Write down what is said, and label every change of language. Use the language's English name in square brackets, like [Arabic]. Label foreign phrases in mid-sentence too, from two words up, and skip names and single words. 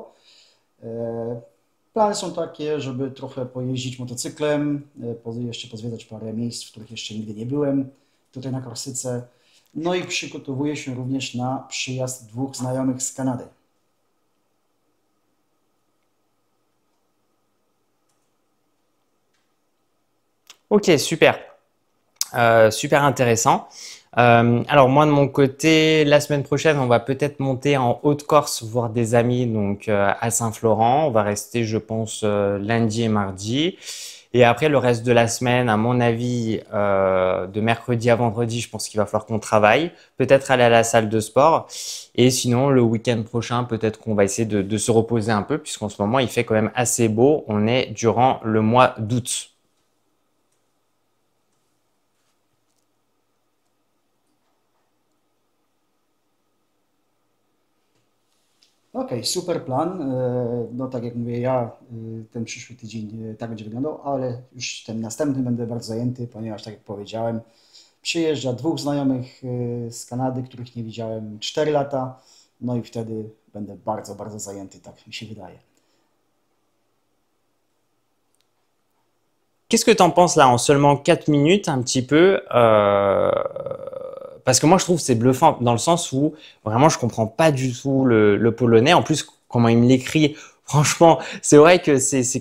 [Polish] Plany są takie, żeby trochę pojeździć motocyklem, jeszcze pozwiedzać parę miejsc, w których jeszcze nigdy nie byłem, tutaj na Korsyce. No i przygotowuję się również na przyjazd dwóch znajomych z Kanady. Ok, super. [French] Super intéressant. Alors moi de mon côté, la semaine prochaine, on va peut-être monter en Haute-Corse voir des amis donc à Saint-Florent. On va rester, je pense, lundi et mardi. Et après, le reste de la semaine, à mon avis, de mercredi à vendredi, je pense qu'il va falloir qu'on travaille. Peut-être aller à la salle de sport. Et sinon, le week-end prochain, peut-être qu'on va essayer de se reposer un peu, puisqu'en ce moment, il fait quand même assez beau. On est durant le mois d'août. [Polish] Okej, super plan. No tak jak mówię, ja ten przyszły tydzień tak będzie wyglądał, ale już ten następny będę bardzo zajęty, ponieważ tak jak powiedziałem, przyjeżdża dwóch znajomych z Kanady, których nie widziałem 4 lata, no i wtedy będę bardzo, bardzo zajęty, tak mi się wydaje. [French] Qu'est-ce que tu en penses là en seulement 4 minutes, un petit peu parce que moi je trouve que c'est bluffant dans le sens où vraiment je comprends pas du tout le polonais. En plus, comment il me l'écrit, franchement, c'est vrai que c'est